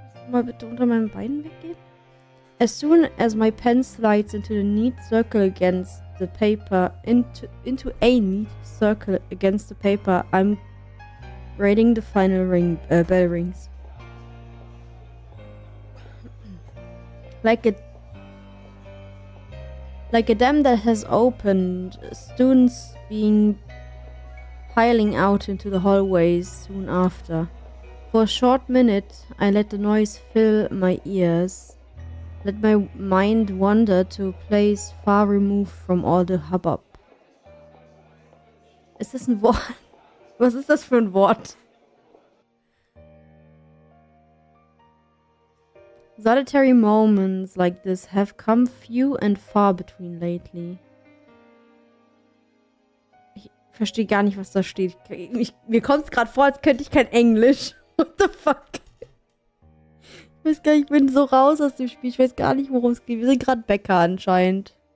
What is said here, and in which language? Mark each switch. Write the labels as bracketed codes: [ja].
[de] Hallo, kannst du mal bitte unter meinen Beinen weggehen? [en] As soon as my pen slides into the neat circle against the paper, into a neat circle against the paper, I'm grading the final bell rings. Like a dam that has opened, students piling out into the hallways soon after. For a short minute, I let the noise fill my ears, let my mind wander to a place far removed from all the hubbub. [de] Ist das ein Wort? Was ist das für ein Wort? [en] Solitary moments like this have come few and far between lately. [de] Ich verstehe gar nicht, was da steht. Mir kommt es gerade vor, als könnte ich kein Englisch. [en] What the fuck? [de] Ich weiß gar nicht, ich bin so raus aus dem Spiel. Ich weiß gar nicht, worum es geht. Wir sind gerade Bäcker anscheinend.